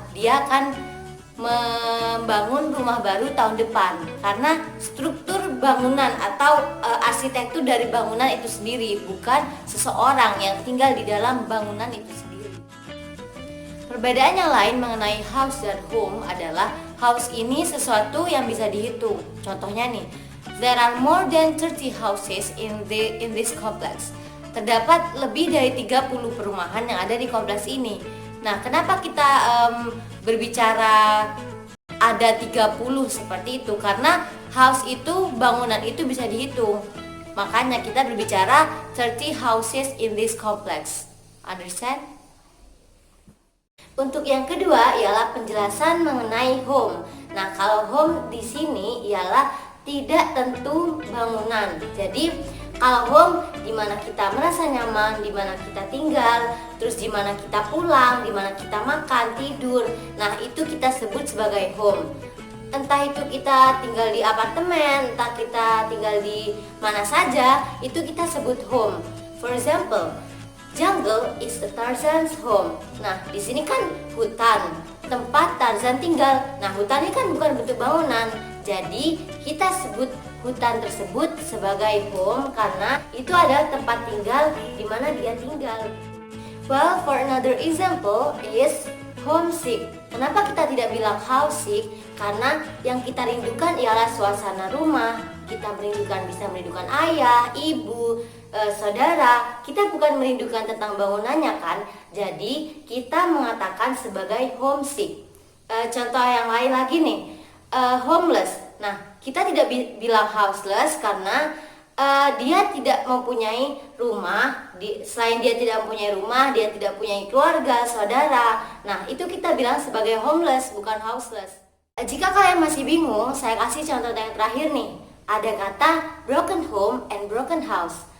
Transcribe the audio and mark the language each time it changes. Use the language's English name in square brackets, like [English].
[Indonesian] Dia akan membangun rumah baru tahun depan, karena struktur bangunan atau arsitektur dari bangunan itu sendiri, bukan seseorang yang tinggal di dalam bangunan itu sendiri. Perbedaan yang lain mengenai house dan home adalah house ini sesuatu yang bisa dihitung. Contohnya nih, [English] there are more than 30 houses in this complex. [Indonesian] Terdapat lebih dari 30 perumahan yang ada di kompleks ini. Nah, kenapa kita berbicara ada 30 seperti itu? Karena house itu, bangunan itu bisa dihitung. Makanya kita berbicara [English] 30 houses in this complex. Understand? [Indonesian] Untuk yang kedua ialah penjelasan mengenai home. Nah, kalau home di sini ialah tidak tentu bangunan. Jadi kalau home dimana kita merasa nyaman, dimana kita tinggal, terus dimana kita pulang, dimana kita makan, tidur. Nah, itu kita sebut sebagai home. Entah itu kita tinggal di apartemen, entah kita tinggal di mana saja, itu kita sebut home. [English] For example, jungle is a Tarzan's home. [Indonesian] Nah, di sini kan hutan, tempat Tarzan tinggal. Nah, hutan ini kan bukan bentuk bangunan. Jadi, kita sebut hutan tersebut sebagai home karena itu adalah tempat tinggal di mana dia tinggal. [English] Well, for another example is homesick. [Indonesian] Kenapa kita tidak bilang housesick? Karena yang kita rindukan ialah suasana rumah. Kita bisa merindukan ayah, ibu, saudara. Kita bukan merindukan tentang bangunannya kan? Jadi kita mengatakan sebagai homesick. Contoh yang lain lagi nih, homeless. Nah, kita tidak bilang houseless karena dia tidak mempunyai rumah. Selain dia tidak mempunyai rumah, dia tidak punya keluarga, saudara. Nah, itu kita bilang sebagai homeless, bukan houseless. Jika kalian masih bingung, saya kasih contoh yang terakhir nih. Ada kata broken home and broken house.